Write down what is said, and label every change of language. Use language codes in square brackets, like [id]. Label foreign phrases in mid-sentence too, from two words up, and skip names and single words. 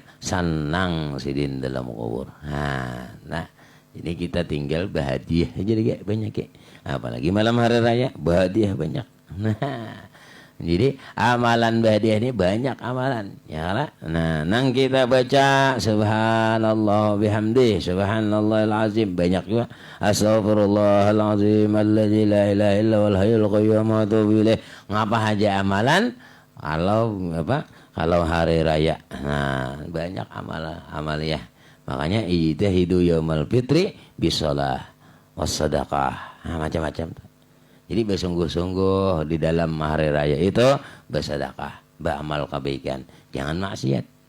[bjn] Senang sidin dalam kubur. Nah, jadi kita tinggal bahagia aja deh banyak ya. [id] Apalagi malam hari raya bahagia banyak. Nah, jadi amalan badiah ini banyak amalan, ya kan? [bjn] Nah, nang kita baca [ar] سبحان الله بحمده، سبحان الله العظيم [bjn] banyak juga. [ar] أستغفر الله العظيم الذي لا إله إلا والحي القيوم وأتوب إليه. [id] Ngapa aja amalan? Kalau hari raya. Nah, banyak amaliyah. [ar] Makanya اجتهدوا يوم الفطر بالصلاة والصدقة. [id] Nah, macam-macam. Jadi bersungguh-sungguh di dalam hari raya itu bersedekah, beramal kebaikan, jangan maksiat.